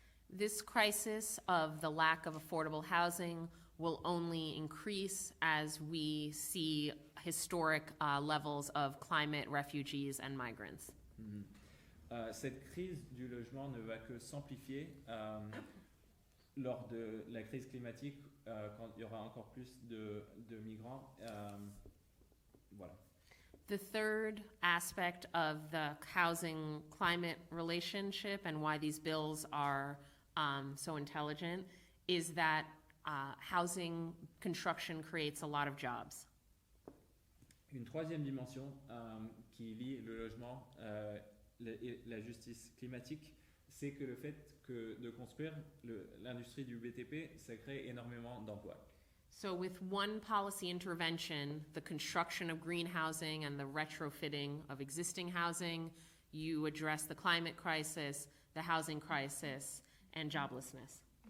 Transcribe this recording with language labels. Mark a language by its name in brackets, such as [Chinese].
[English] This crisis of the lack of affordable housing will only increase as we see historic levels of climate refugees and migrants. [French] Cette crise du logement ne va que s'amplifier lors de la crise climatique quand il y aura encore plus de migrants. Voilà. [English] The third aspect of the housing-climate relationship and why these bills are so intelligent is that housing construction creates a lot of jobs. [French] Une troisième dimension qui lie le logement et la justice climatique, c'est que le fait de construire l'industrie du BTP, ça crée énormément d'emplois. [English] So with one policy intervention, the construction of green housing and the retrofitting of existing housing, you address the climate crisis, the housing crisis, and joblessness.